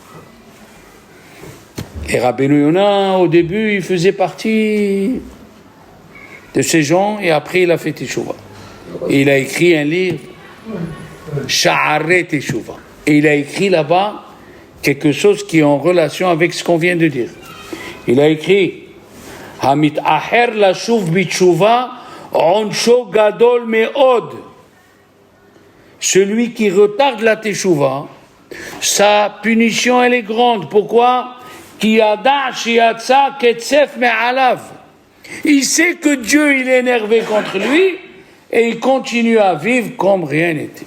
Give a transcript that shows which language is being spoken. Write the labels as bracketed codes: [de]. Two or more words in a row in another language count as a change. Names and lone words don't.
[fr] Et Rabbeinu Yona, au début, il faisait partie de ces gens, et après, il a fait Teshuvah. Et il a écrit un livre, Sha'arei Teshuvah. Et il a écrit là-bas quelque chose qui est en relation avec ce qu'on vient de dire. Il a écrit, [he] המאחר לשוב בתשובה עונשו גדול מאוד. [fr] Celui qui retarde la Teshuvah, sa punition elle est grande. Pourquoi? Il sait que Dieu il est énervé contre lui et il continue à vivre comme rien n'était.